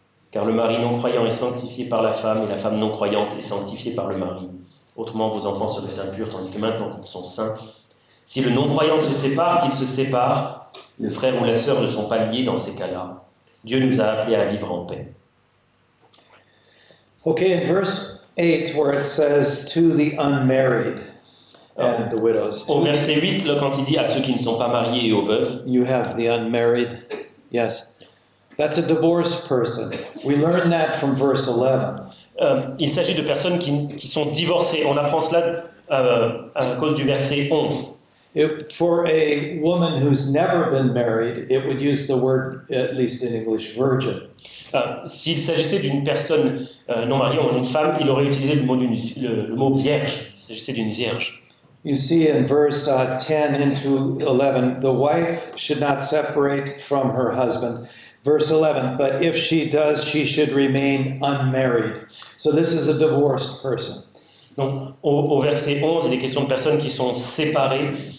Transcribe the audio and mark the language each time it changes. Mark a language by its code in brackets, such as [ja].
[fr] Car le mari non croyant est sanctifié par la femme et la femme non croyante est sanctifiée par le mari. Autrement, vos enfants seraient impurs, tandis que maintenant ils sont saints. Si le non-croyant se sépare, qu'il se sépare. Le frère ou la sœur ne sont pas liés dans ces cas-là. Dieu nous a appelés à vivre en paix. [en] Okay, in verse 8, where it says, to the unmarried and the widows. [fr] Au verset 8, là, quand il dit à ceux qui ne sont pas mariés et aux veuves, [en] You have the unmarried. Yes. That's a divorced person. We learned that from verse 11. [fr] Il s'agit de personnes qui sont divorcées. On apprend cela à cause du verset 11. [en] For a woman who's never been married, it would use the word, at least in English, virgin. [fr] S'il s'agissait d'une personne non mariée ou d'une femme, il aurait utilisé le mot vierge. Il s'agissait d'une vierge. [en] You see in verse 10 into 11, the wife should not separate from her husband. Verse 11, but if she does, she should remain unmarried. So this is a divorced person. [fr] Donc, au verset 11, il est question de personnes qui sont séparées.